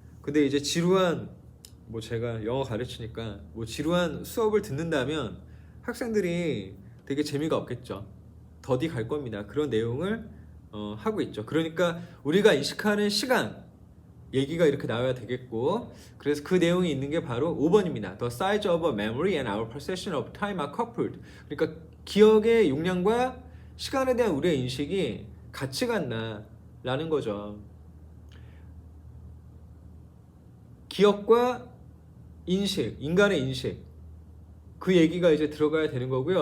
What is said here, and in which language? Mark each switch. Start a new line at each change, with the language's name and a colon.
Korean: 근데 이제 지루한 제가 영어 가르치니까 지루한 수업을 듣는다면 학생들이 되게 재미가 없겠죠. 더디 갈 겁니다. 그런 내용을 하고 있죠. 그러니까 우리가 인식하는 시간 얘기가 이렇게 나와야 되겠고, 그래서 그 내용이 있는 게 바로 5번입니다.
English: The size of a memory and our perception of time are coupled.
Korean: 그러니까 기억의 용량과 시간에 대한 우리의 인식이 같이 간다라는 거죠. 기억과 인식, 인간의 인식, 그 얘기가 이제 들어가야 되는 거고요.